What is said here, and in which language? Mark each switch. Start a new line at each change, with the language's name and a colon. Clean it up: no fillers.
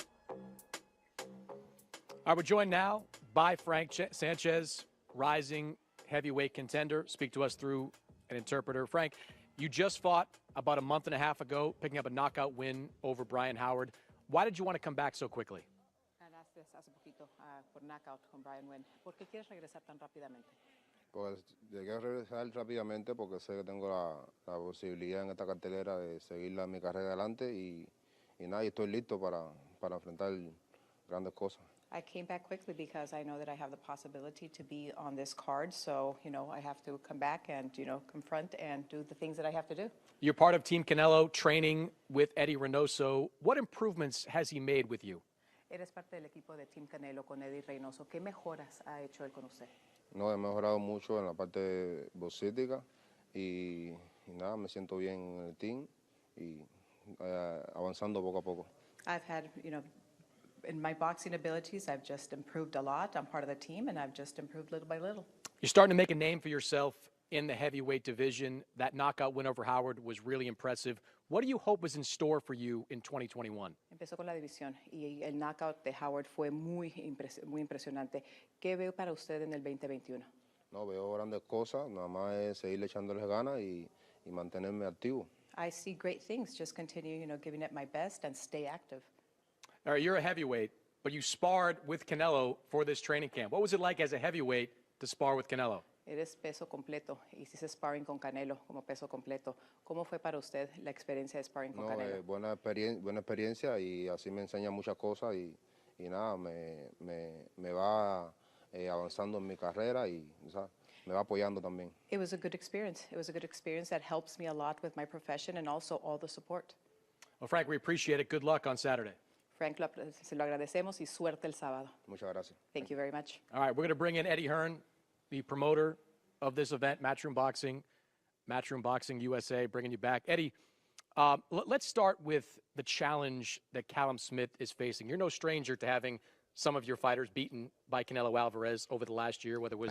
English: All right, we're joined now by Frank Sanchez, rising heavyweight contender. Speak to us through an interpreter. Frank, you just fought about a month and a half ago, picking up a knockout win over Brian Howard. Why did you want to come back so quickly?
Spanish: Ganaste hace poquito por knockout con Brian Wynn. ¿Por qué quieres regresar tan rápidamente? Pues llegué a regresar rápidamente porque sé que tengo la posibilidad en esta cartelera de seguir mi carrera adelante y nada, y estoy listo para enfrentar grandes cosas.
English: I came back quickly because I know that I have the possibility to be on this card. So, I have to come back and, confront and do the things that I have to do. You're part of Team Canelo, training with Eddie Reynoso. What improvements has he made with you?
Spanish: Eres parte del equipo de Team Canelo con Eddie Reynoso. ¿Qué mejoras ha hecho él con usted? No, he mejorado mucho en la parte boxística y nada, me siento bien en el team y avanzando poco a poco.
English: I've had, in my boxing abilities, I've just improved a lot. I'm part of the team, and I've just improved little by little. You're starting to make a name for yourself in the heavyweight division. That knockout win over Howard was really impressive. What do you hope is in store for you in 2021?
Spanish: Empezó con la división y el knockout de Howard fue muy impresionante. ¿Qué veo para usted en el 2021? No, veo grandes cosas. Nada más es seguir echándoles ganas y mantenerme activo.
English: I see great things. Just continue, giving it my best and stay active. All right, you're a heavyweight, but you sparred with Canelo for this training camp. What was it like as a heavyweight to spar with Canelo?
Spanish: Eres peso completo. Hiciste sparring con Canelo como peso completo. ¿Cómo fue para usted la experiencia de sparring con Canelo? Buena experiencia y así me enseña muchas cosas y nada, me va avanzando en mi carrera y me va apoyando también.
English: It was a good experience. It was a good experience that helps me a lot with my profession and also all the support. Well, Frank, we appreciate it. Good luck on Saturday.
Spanish: Frank, se lo agradecemos y suerte el sábado. Muchas gracias.
English: Thank you very much. All right, we're going to bring in Eddie Hearn, the promoter of this event, Matchroom Boxing USA, bringing you back. Eddie, let's start with the challenge that Callum Smith is facing. You're no stranger to having some of your fighters beaten by Canelo Alvarez over the last year, whether it was...